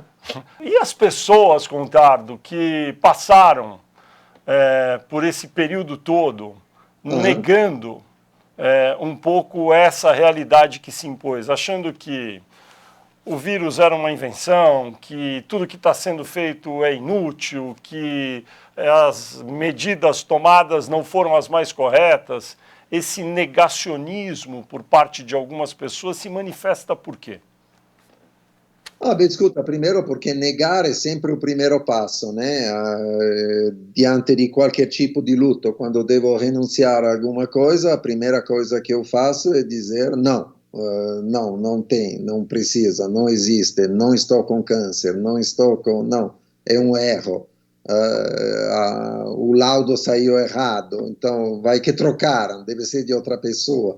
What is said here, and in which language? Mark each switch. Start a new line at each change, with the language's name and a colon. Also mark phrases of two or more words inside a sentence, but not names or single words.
Portuguese: E as pessoas, Contardo, que passaram por esse período todo, negando um pouco essa realidade que se impôs, achando que o vírus era uma invenção, que tudo que está sendo feito é inútil, que as medidas tomadas não foram as mais corretas, esse negacionismo por parte de algumas pessoas se manifesta por quê? Escuta, primeiro porque negar é sempre o primeiro passo, né? Diante
Italian: di qualche tipo di lutto,
Portuguese: quando devo renunciare a alguma coisa, a primeira coisa que eu faço é dizer não. Não, não tem, não precisa, não existe, não estou com câncer, não estou com... Não, é um erro. O laudo saiu errado, então vai que trocaram, deve ser de outra pessoa.